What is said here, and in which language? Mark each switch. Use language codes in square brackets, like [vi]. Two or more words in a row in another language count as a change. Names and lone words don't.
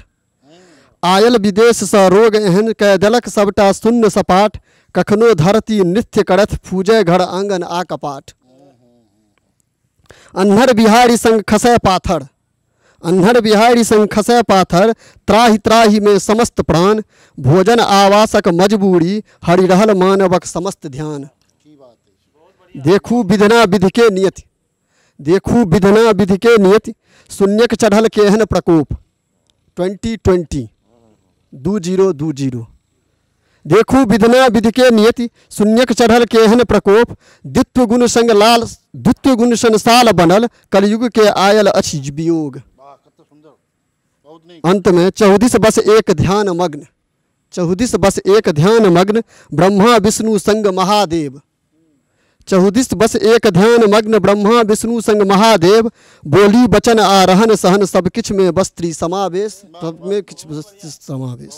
[mai] आयल विदेश सँ रोग एहन, कह देलक सबटा शून्य सपाट। कखनो धरती नृत्य करथ, फूजय घर आंगन आ कपाट। अन्हर बिहारी संग खसै पाथर, अन्हर बिहारी संग खसै पाथर। त्राहि त्राहि में समस्त प्राण, भोजन आवासक मजबूरी। हरि रहल मानवक समस्त ध्यान। की बात है। देखू विधना विधि के नियति, देखू विधना विधि के नियति। शून्यक चढ़ल केहन प्रकोप, 2020 2020। देखू विधना विधि के नियति, शून्यक चढ़ल केहन प्रकोप। द्वित्व गुण संग लाल, द्वित्व गुण संसाल बनल। कलयुग के आयल अछि वियोग। वाह, कत सुंदर, बहुत नीक। अंत में 14 बस एक ध्यान मग्न, 14 बस एक ध्यान मग्न। ब्रह्मा विष्णु संग महादेव, 14 बस एक ध्यान मग्न। ब्रह्मा विष्णु संग महादेव। बोली बचन आ रहन सहन, सब किछ में बस्त्री समावेश, सब में किछ बस्त्री समावेश।